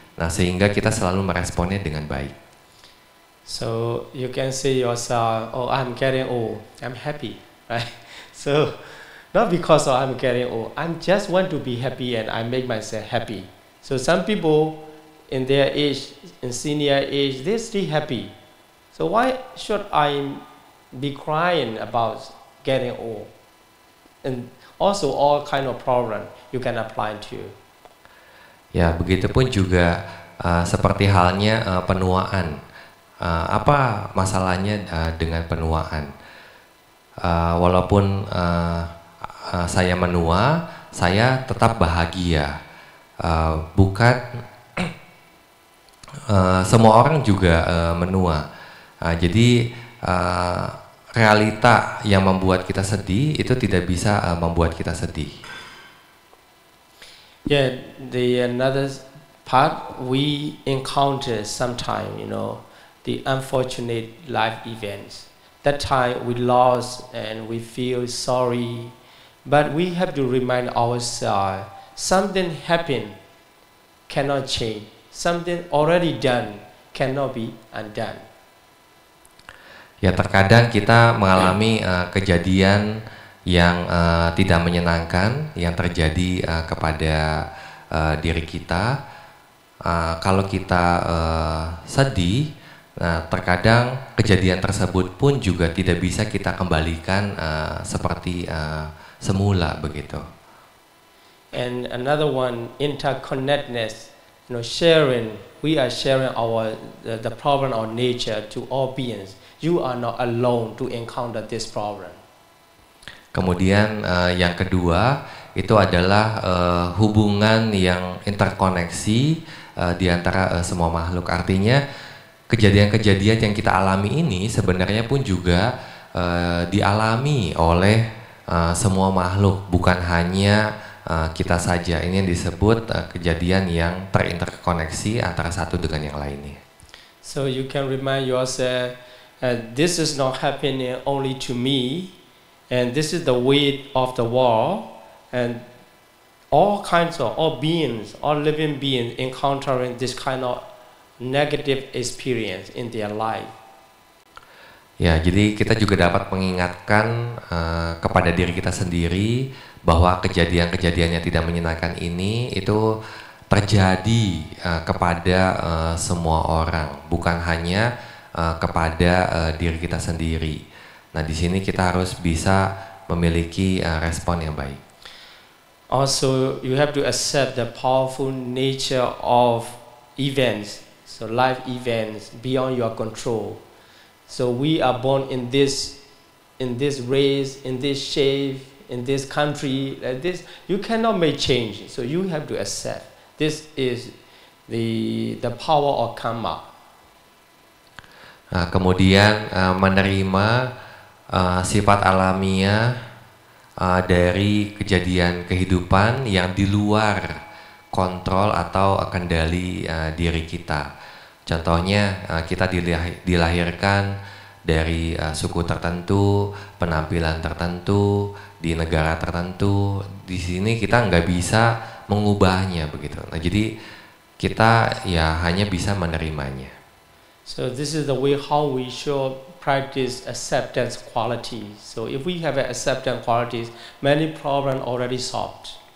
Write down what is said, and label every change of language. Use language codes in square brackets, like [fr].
[id] Nah, sehingga kita selalu meresponnya dengan baik. [en] So you can say yourself, oh, I'm getting old, I'm happy, right? So not because I'm getting old, I just want to be happy and I make myself happy. So some people in their age, in senior age, they're still happy. So why should I be crying about getting old? And also all kind of problem you can apply to. [id] Ya, begitupun juga seperti halnya penuaan. Apa masalahnya dengan penuaan? Walaupun saya menua, saya tetap bahagia. Bukan semua orang juga menua. Jadi realita yang membuat kita sedih itu tidak bisa membuat kita sedih. [en] Yeah, the another part we encounter sometime, the unfortunate life events. That time we lost and we feel sorry. But we have to remind ourselves, something happened, cannot change. Something already done, cannot be undone. [id] Ya, terkadang kita mengalami kejadian yang tidak menyenangkan yang terjadi kepada diri kita. Kalau kita sedih, terkadang kejadian tersebut pun juga tidak bisa kita kembalikan seperti semula begitu. [en] And another one, interconnectedness, sharing. We are sharing the problem of nature to all beings. You are not alone to encounter this problem. [id] Kemudian yang kedua itu adalah hubungan yang interkoneksi di antara semua makhluk. Artinya kejadian-kejadian yang kita alami ini sebenarnya pun juga dialami oleh semua makhluk, bukan hanya kita saja. Ini yang disebut kejadian yang terinterkoneksi antara satu dengan yang lainnya. [en] So you can remind yourself, this is not happening only to me, and this is the weight of the world, and all kinds of, all beings, all living beings encountering this kind of negative experience in their life. [id] Ya, jadi kita juga dapat mengingatkan kepada diri kita sendiri bahwa kejadian-kejadian yang tidak menyenangkan ini itu terjadi kepada semua orang, bukan hanya kepada diri kita sendiri. Nah, di sini kita harus bisa memiliki respon yang baik. [en] Also, you have to accept the powerful nature of events, so life events beyond your control. So we are born in this race, in this shape, in this country, like this. You cannot make change, so you have to accept. This is the power of karma. [id] Kemudian menerima sifat alamiah dari kejadian kehidupan yang di luar kontrol atau kendali diri kita. Contohnya kita dilahirkan dari suku tertentu, penampilan tertentu, di negara tertentu. Di sini kita nggak bisa mengubahnya begitu. Nah, jadi kita ya hanya bisa menerimanya. [en] So this is the way how we should practice acceptance quality. So if we have acceptance qualities, many problems already solved.